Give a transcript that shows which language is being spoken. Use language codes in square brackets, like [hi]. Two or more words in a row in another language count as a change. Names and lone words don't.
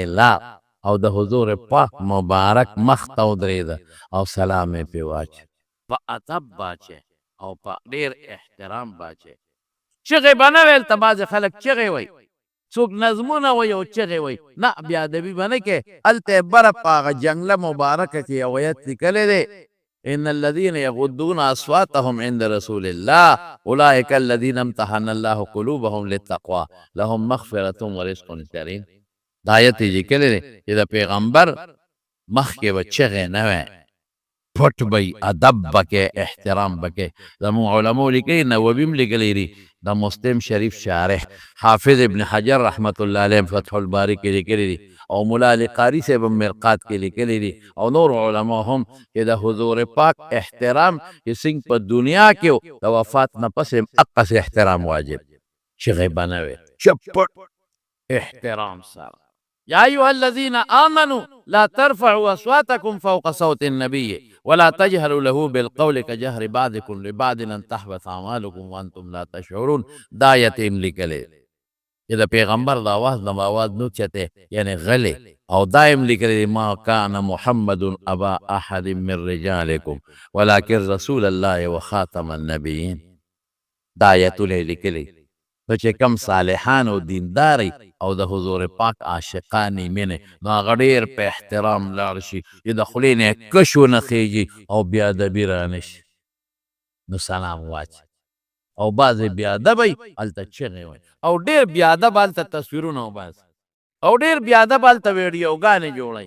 [ps] لاړ او د حضور پاک مبارک مخ ته ودرېده او سلام یې پې واچي په ادب باچې او په ډېر احترام باچې چغې به نه ویل ته بعضې خلک چغې وایي څوک نظمونه وایي او چغې وایي نه بې ادبي به نه کې هلته یې بره په هغه جنګله مبارکه کې یو ایت لیکلی دی [ar] ان الذين يغضون اصواتهم عند رسول الله اولئك الذين امتحن الله قلوبهم للتقوى لهم مغفرة ورزق کریم. [ps] دا آیت یې لیکلی دی چې د پیغمبر مخکې به چغې نه وی، پټ به ادب بکې، احترام بکې. زموږ علماو لیکلي، نووي هم لیکلی دي، د مسلم شریف شارح حافظ ابن حجر [ar] رحمت الله علیه [ps] فتح الباری کې لیکلی دي، او مولا علی قاری صاحب هم مرقات کې لیکلی دي، او نور علما هم چې د حضور پاک احترام چې څنګه په دنیا کې و، د وفات نه پس هم اقص احترام واجب، چغې به نه وی، چپټ احترام سره. [ar] يا أيها الذين آمنوا لا ترفعوا أصواتكم فوق صوت النبي ولا تجهروا له بالقول كجهر بعضكم لبعض أن تحبط أعمالكم وأنتم لا تشعرون. [ps] دا یتیم لیکلی چې د پیغمبر د آواز نه آواز نه اوچته، یعنی غلی، او دایم لیکلی [ar] ما كان محمد أبا أحد من رجالكم ولكن رسول الله وخاتم النبيين. [ps] دا آیتونه لیکلی نو چې کم صالحان او دینداري او د حضور پاک عاشقانې مینې، نو هغه ډېر په احترام لاړ شي چې د خولې نه یې کش ونه خیږي او بې ادبي رانه شي، نو سلام واچي. او بعضې بې ادبه هلته چغې وایي، او ډېر بې ادبه هلته تصویرونه وباسي، او ډېر بې ادبه هلته ویډیوګانې جوړوي.